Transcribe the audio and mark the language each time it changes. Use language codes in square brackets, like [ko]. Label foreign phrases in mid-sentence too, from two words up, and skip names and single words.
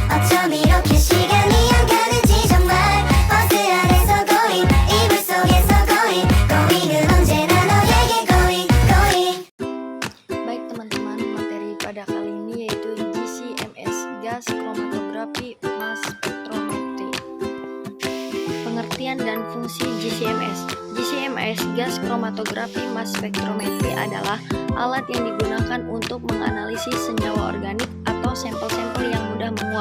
[ko] 어쩜 이렇게 시간이 안 가는지 정말 버스 안에서 고잉 이불 속에서 고잉 고잉은 언제나 너에게 [en] going going. [id] Baik teman-teman, materi pada kali ini yaitu GCMS, gas kromatografi [en] mass spectrometry. [id] Pengertian dan fungsi GCMS. GCMS, gas kromatografi [en] mass spectrometry [id] adalah alat yang digunakan untuk menganalisis senyawa organik atau sampel-sampel yang mudah menguap.